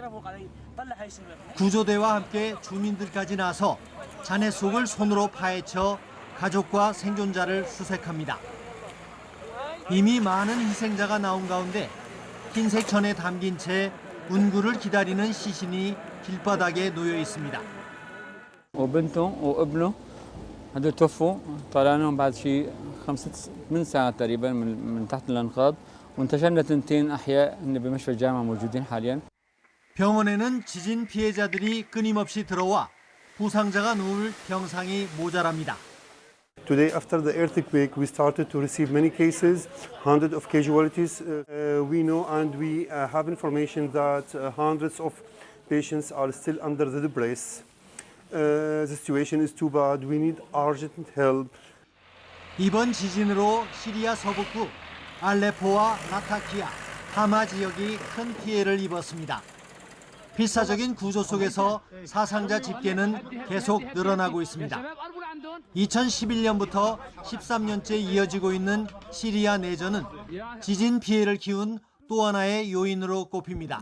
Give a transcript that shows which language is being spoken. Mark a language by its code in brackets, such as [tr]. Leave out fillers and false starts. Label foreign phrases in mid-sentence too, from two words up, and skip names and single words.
[ko] 구조대와 함께 주민들까지 나서 잔해 속을 손으로 파헤쳐 가족과 생존자를 수색합니다. 이미 많은 희생자가 나온 가운데 흰색 천에 담긴 채 운구를 기다리는 시신이 길바닥에 놓여 있습니다. [ar] وبنته وابنه هدول توفوا طلعناهم بعد شيء 8 ساعات تقريبا من تحت الانقاض وانتشلنا تنتين احياء هن بمشفى الجامعه موجودين حاليا. [ko] 병원에는 지진 피해자들이 끊임없이 들어와 부상자가 누울 병상이 모자랍니다. [en] Today, after the earthquake, we started to receive many cases, hundreds of casualties. We know and we have information that hundreds of patients are still under the debris. The situation is too bad. We need urgent help. [ko] 이번 지진으로 시리아 서북부 알레포와 라타키아, 하마 지역이 큰 피해를 입었습니다. 필사적인 구조 속에서 사상자 집계는 계속 늘어나고 있습니다. 2011년부터 13년째 이어지고 있는 시리아 내전은 지진 피해를 키운 또 하나의 요인으로 꼽힙니다.